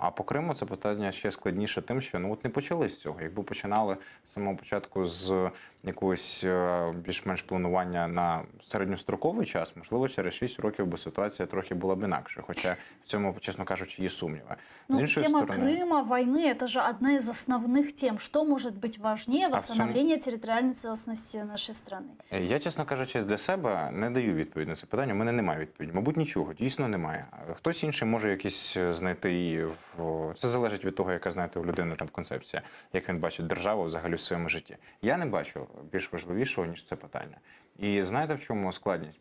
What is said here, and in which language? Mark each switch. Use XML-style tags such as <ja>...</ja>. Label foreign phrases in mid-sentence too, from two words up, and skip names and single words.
<uk>А по Криму це питання ще складніше тим, що ну от не почали з цього. Якби починали з самого початку з якогось більш-менш планування на середньостроковий час, можливо, через 6 років би ситуація трохи була б інакше. Хоча в цьому, чесно кажучи, є сумніви.</uk> <ru>Ну, тема Крыма, войны, это же одна из основных тем. Что может быть важнее восстановления территориальной целостности нашей страны?</ru> <uk>Я, чесно кажучи, для себе не даю відповідь на це питання. У мене немає відповіді. Мабуть, нічого. Дійсно немає. Хтось інший може якісь знайти. Це залежить від того, яка, знаєте, у людини там концепція, як він бачить державу взагалі в своєму житті. Я не бачу більш важливішого, ніж це питання. І знаєте, в чому складність?</uk>